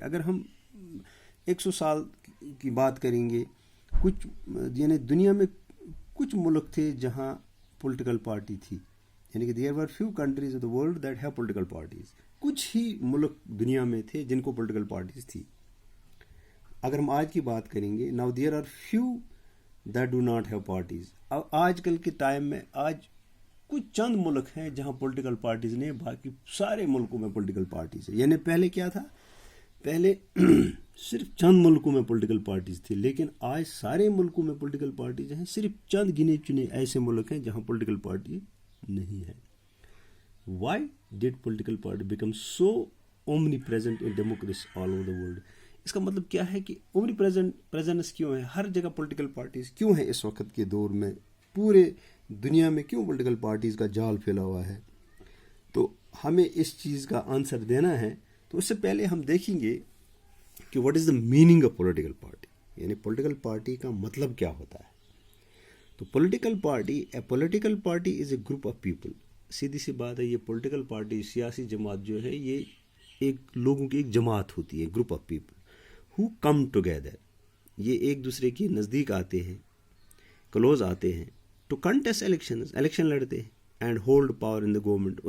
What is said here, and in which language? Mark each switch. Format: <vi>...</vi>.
<ur>اگر ہم 100 سال کی بات کریں گے، کچھ یعنی دنیا میں کچھ ملک تھے جہاں پولیٹیکل پارٹی تھی، یعنی کہ</ur> <en>there were few countries of the world that have political parties.</en> <ur>کچھ ہی ملک دنیا میں تھے جن کو پولیٹیکل پارٹیز تھی. اگر ہم آج کی بات کریں گے،</ur> <en>now there are few that do not have parties.</en> <ur>اب آج کل کے ٹائم میں آج کچھ چند ملک ہیں جہاں پولیٹیکل پارٹیز نہیں، باقی سارے ملکوں میں پولیٹیکل پارٹیز ہیں. یعنی پہلے کیا تھا، پہلے صرف چند ملکوں میں پولیٹیکل پارٹیز تھی، لیکن آج سارے ملکوں میں پولیٹیکل پارٹیز ہیں. صرف چند گنے چنے ایسے ملک ہیں جہاں پولیٹیکل پارٹی نہیں ہے.</ur> <en>Why did political party become so omnipresent in democracy all over the world?</en> <ur>اس کا مطلب کیا ہے کہ اومنی پریزنس کیوں ہے، ہر جگہ پولیٹیکل پارٹیز کیوں ہیں اس وقت کے دور میں، پورے دنیا میں کیوں پولیٹیکل پارٹیز کا جال پھیلا ہوا ہے. تو ہمیں اس چیز کا آنسر دینا ہے. تو اس سے پہلے ہم دیکھیں گے کہ</ur> <en>what is the meaning of political party,</en> <ur>یعنی پولیٹیکل پارٹی کا مطلب کیا ہوتا ہے.</ur> <en>تو political party is a group of people.</en> <ur>سیدھی سی بات ہے، یہ پولیٹیکل پارٹی سیاسی جماعت جو ہے یہ ایک لوگوں کی ایک جماعت ہوتی ہے،</ur> <en>Group of people who come together.</en> <ur>یہ ایک دوسرے کے نزدیک آتے ہیں، کلوز آتے ہیں،</ur> <en>to contest</en> <ur>الیکشن لڑتے ہیں،</ur> <en>And hold power in the government.</en>